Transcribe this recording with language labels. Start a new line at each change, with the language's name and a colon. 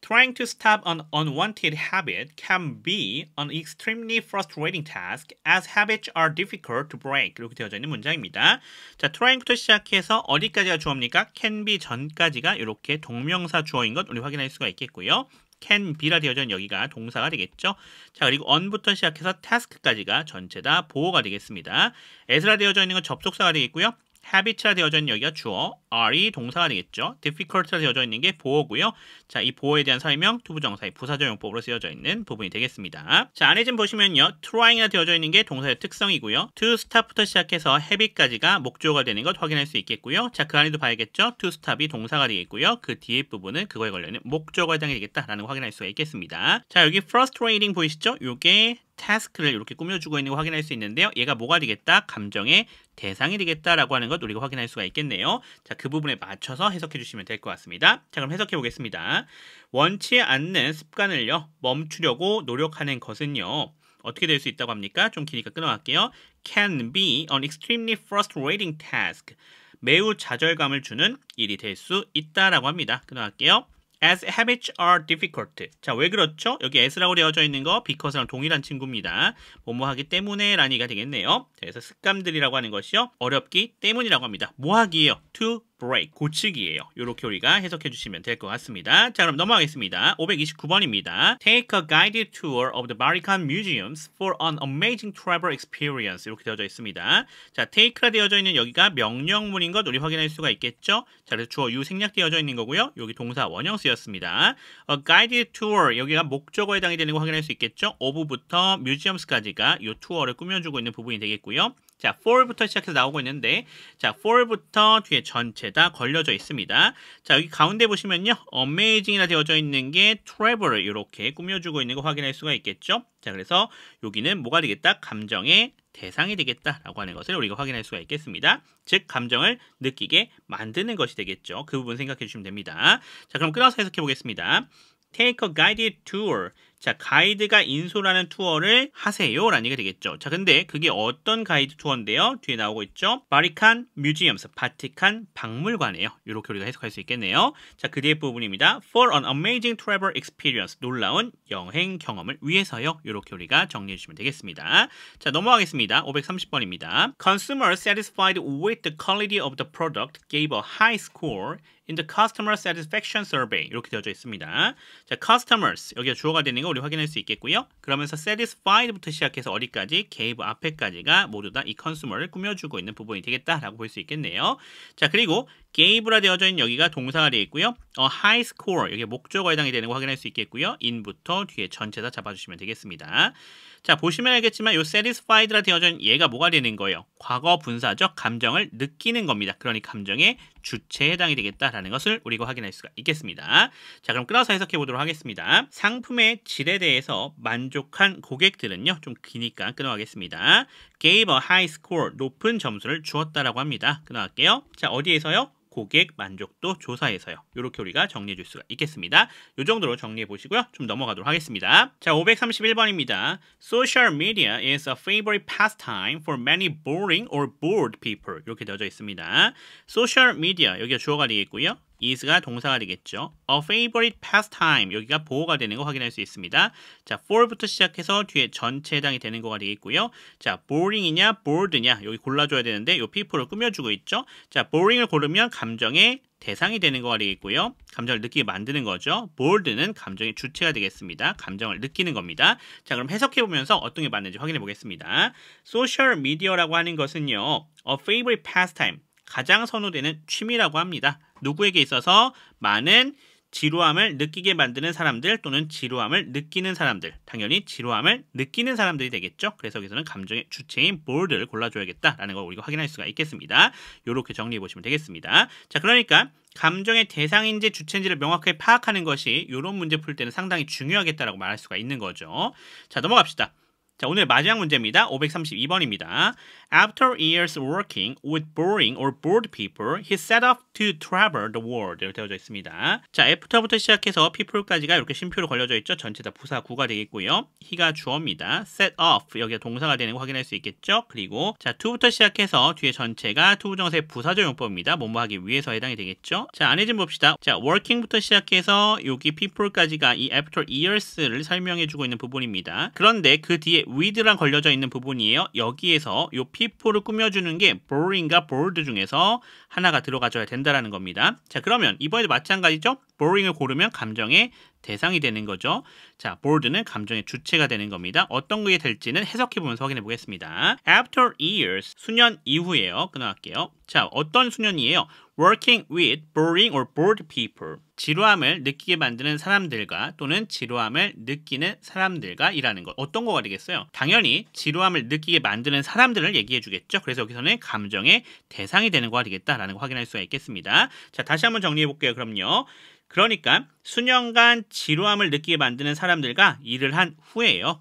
English: Trying to stop an unwanted habit can be an extremely frustrating task as habits are difficult to break.
Korean: 이렇게 되어져 있는 문장입니다. 자, trying부터 시작해서 어디까지가 주어입니까? can be 전까지가 이렇게 동명사 주어인 것 우리 확인할 수가 있겠고요. can be라 되어져 있는 여기가 동사가 되겠죠. 자, 그리고 on부터 시작해서 task까지가 전체 다 보어가 되겠습니다. as라 되어져 있는 건 접속사가 되겠고요. habit라 되어져 있는 여기가 주어, are이 동사가 되겠죠. difficult라 되어져 있는 게 보어고요. 자, 이 보어에 대한 설명, 투부정사의 부사적용법으로 쓰여져 있는 부분이 되겠습니다. 자, 안에 좀 보시면요. trying이라 되어져 있는 게 동사의 특성이고요. to stop부터 시작해서 habit까지가 목적어가 되는 것 확인할 수 있겠고요. 자, 그 안에도 봐야겠죠. to stop이 동사가 되겠고요. 그 뒤에 부분은 그거에 걸려있는 목적어에 해당이 되겠다라는 거 확인할 수가 있겠습니다. 자, 여기 frustrating 보이시죠? 요게 task를 이렇게 꾸며주고 있는 거 확인할 수 있는데요. 얘가 뭐가 되겠다? 감정의 대상이 되겠다라고 하는 것 우리가 확인할 수가 있겠네요. 자, 그 부분에 맞춰서 해석해 주시면 될 것 같습니다. 자, 그럼 해석해 보겠습니다. 원치 않는 습관을요, 멈추려고 노력하는 것은요, 어떻게 될 수 있다고 합니까? 좀 기니까 끊어갈게요.
English: Can be an extremely frustrating task.
Korean: 매우 좌절감을 주는 일이 될 수 있다라고 합니다. 끊어갈게요.
English: As habits are difficult.
Korean: 자, 왜 그렇죠? 여기 as라고 되어져 있는 거 because랑 동일한 친구입니다. 뭐뭐 하기 때문에 라는 얘기가 되겠네요. 그래서 습관들이라고 하는 것이요, 어렵기 때문이라고 합니다. 뭐 하기예요? To break, 고치기예요. 이렇게 우리가 해석해 주시면 될 것 같습니다. 자, 그럼 넘어가겠습니다. 529번입니다.
English: Take a guided tour of the Vatican museums for an amazing travel experience.
Korean: 이렇게 되어져 있습니다. 자, take가 되어져 있는 여기가 명령문인 것 우리 확인할 수가 있겠죠? 자, 그래서 주어 you 생략되어져 있는 거고요. 여기 동사 원형 쓰였습니다.
English: A guided tour,
Korean: 여기가 목적어에 해당이 되는 거 확인할 수 있겠죠? of부터 museums까지가 이 투어를 꾸며주고 있는 부분이 되겠고요. 자, for부터 시작해서 나오고 있는데, 자, for부터 뒤에 전체 다 걸려져 있습니다. 자, 여기 가운데 보시면요, amazing이라 되어져 있는 게 travel을 이렇게 꾸며주고 있는 거 확인할 수가 있겠죠. 자, 그래서 여기는 뭐가 되겠다? 감정의 대상이 되겠다라고 하는 것을 우리가 확인할 수가 있겠습니다. 즉, 감정을 느끼게 만드는 것이 되겠죠. 그 부분 생각해 주시면 됩니다. 자, 그럼 끊어서 해석해 보겠습니다.
English: Take a guided tour.
Korean: 자, 가이드가 인솔하는 투어를 하세요 라는 얘기가 되겠죠. 자, 근데 그게 어떤 가이드 투어인데요? 뒤에 나오고 있죠. 바티칸 뮤지엄스, 바티칸 박물관이에요. 이렇게 우리가 해석할 수 있겠네요. 자, 그 뒤에 부분입니다.
English: For an amazing travel experience,
Korean: 놀라운 여행 경험을 위해서요. 이렇게 우리가 정리해 주시면 되겠습니다. 자, 넘어가겠습니다. 530번입니다.
English: Consumers satisfied with the quality of the product gave a high score in the customer satisfaction survey.
Korean: 이렇게 되어져 있습니다. 자, customers, 여기가 주어가 되는 거 우리 확인할 수 있겠고요. 그러면서 satisfied부터 시작해서 어디까지? gave 앞에까지가 모두 다 이 consumer를 꾸며주고 있는 부분이 되겠다라고 볼 수 있겠네요. 자, 그리고 gave라 되어져 있는 여기가 동사가 되어 있고요. high score, 여기 목적어에 해당이 되는 거 확인할 수 있겠고요. in부터 뒤에 전체 다 잡아주시면 되겠습니다. 자, 보시면 알겠지만 이 satisfied라 되어져 있는 얘가 뭐가 되는 거예요? 과거 분사적 감정을 느끼는 겁니다. 그러니 감정의 주체에 해당이 되겠다라는 것을 우리가 확인할 수가 있겠습니다. 자, 그럼 끊어서 해석해 보도록 하겠습니다. 상품의 질에 대해서 만족한 고객들은요, 좀 기니까 끊어가겠습니다.
English: gave a high score,
Korean: 높은 점수를 주었다라고 합니다. 끊어갈게요. 자, 어디에서요? 고객 만족도 조사에서요. 이렇게 우리가 정리해 줄 수가 있겠습니다. 이 정도로 정리해 보시고요. 좀 넘어가도록 하겠습니다. 자, 531번입니다.
English: Social media is a favorite pastime for many boring or bored people.
Korean: 이렇게 되어져 있습니다.
English: Social media,
Korean: 여기가 주어가 되겠고요. is가 동사가 되겠죠.
English: A favorite pastime,
Korean: 여기가 보호가 되는 거 확인할 수 있습니다. 자, for부터 시작해서 뒤에 전체 해당이 되는 거가 되겠고요. 자, boring이냐 bored냐 여기 골라줘야 되는데 이 people를 꾸며주고 있죠. 자, boring을 고르면 감정의 대상이 되는 거가 되겠고요. 감정을 느끼게 만드는 거죠. bored는 감정의 주체가 되겠습니다. 감정을 느끼는 겁니다. 자, 그럼 해석해보면서 어떤 게 맞는지 확인해 보겠습니다. 소셜 미디어라고 하는 것은요,
English: a favorite pastime,
Korean: 가장 선호되는 취미라고 합니다. 누구에게 있어서 많은 지루함을 느끼게 만드는 사람들 또는 지루함을 느끼는 사람들, 당연히 지루함을 느끼는 사람들이 되겠죠. 그래서 여기서는 감정의 주체인 bored를 골라줘야겠다라는 걸 우리가 확인할 수가 있겠습니다. 이렇게 정리해 보시면 되겠습니다. 자, 그러니까 감정의 대상인지 주체인지를 명확하게 파악하는 것이 이런 문제 풀 때는 상당히 중요하겠다라고 말할 수가 있는 거죠. 자, 넘어갑시다. 자, 오늘 마지막 문제입니다. 532번입니다.
English: After years working with boring or bored people, he set off to travel the world.
Korean: 이렇게 되어져 있습니다. 자, after부터 시작해서 people까지가 이렇게 쉼표로 걸려져 있죠. 전체 다 부사 구가 되겠고요. he가 주어입니다. set off, 여기가 동사가 되는 거 확인할 수 있겠죠. 그리고 자, to부터 시작해서 뒤에 전체가 to 부정사의 부사적 용법입니다. 뭐뭐 하기 위해서 해당이 되겠죠. 자, 안에 좀 봅시다. 자, working부터 시작해서 여기 people까지가 이 after years를 설명해주고 있는 부분입니다. 그런데 그 뒤에 with랑 걸려져 있는 부분이에요. 여기에서 요 people를 꾸며주는 게 boring과 bored 중에서 하나가 들어가줘야 된다라는 겁니다. 자, 그러면 이번에도 마찬가지죠. boring을 고르면 감정의 대상이 되는 거죠. 자, bored는 감정의 주체가 되는 겁니다. 어떤 게 될지는 해석해보면서 확인해 보겠습니다.
English: After years,
Korean: 수년 이후에요. 끊어갈게요. 자, 어떤 수년이에요?
English: Working with boring or bored people.
Korean: 지루함을 느끼게 만드는 사람들과 또는 지루함을 느끼는 사람들과 일하는 것. 어떤 거가 되겠어요? 당연히 지루함을 느끼게 만드는 사람들을 얘기해 주겠죠. 그래서 여기서는 감정의 대상이 되는 거가 되겠다라는 거 확인할 수가 있겠습니다. 자, 다시 한번 정리해 볼게요. 그럼요. 그러니까 수년간 지루함을 느끼게 만드는 사람들과 일을 한 후에요.